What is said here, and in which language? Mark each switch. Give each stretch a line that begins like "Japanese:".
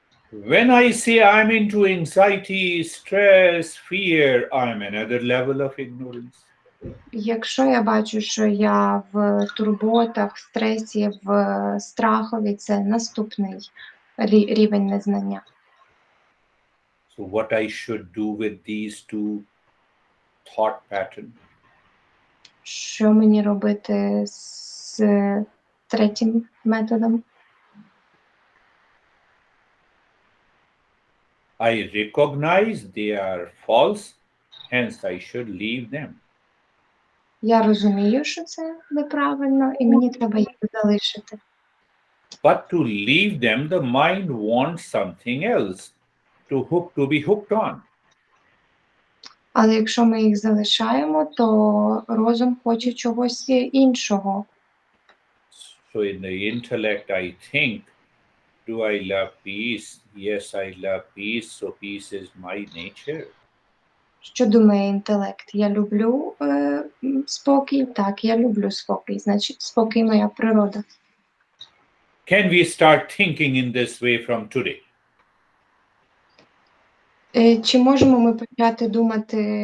English: When I say I'm into anxiety, stress, fear, I'm another level of ignorance.
Ukrainian: Якщо я бачу, що я в турботах, в стресі, в страхові, це наступний рівень незнання.
English: So what I should do with these two thought patterns?
Ukrainian: Що мені робити з третім методом?
English: I recognize they are false, hence I should leave them.
Ukrainian: Я розумію, що це неправильно, і мені треба їх залишити.
English: But to leave them, the mind wants something else to be hooked on.
Ukrainian: Але якщо ми їх залишаємо, то розум хоче чогось іншого.
English: So in the intellect, I think, do I love peace? Yes, I love peace, so peace is my nature.
Ukrainian: Що думає інтелект? Я люблю спокій? Так, я люблю спокій. Значить, спокій моя природа.
English: Can we start thinking in this way from today?
Ukrainian: Чи можемо ми почати думати?